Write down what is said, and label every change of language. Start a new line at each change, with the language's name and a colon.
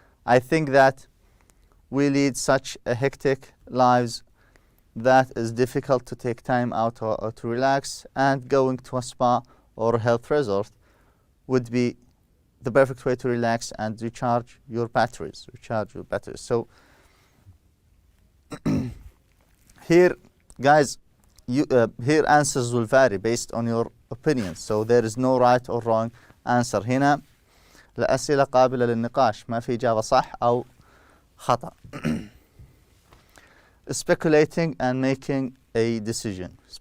English: I think that we lead such a hectic lives that is difficult to take time out or to relax, and going to a spa or a health resort would be the perfect way to relax and recharge your batteries. So here, guys, here answers will vary based on your opinion. So there is no right or wrong answer.
Arabic: هنا الأسئلة قابلة للنقاش، ما في إجابة صح أو خطأ.
English: Speculating and making a decision.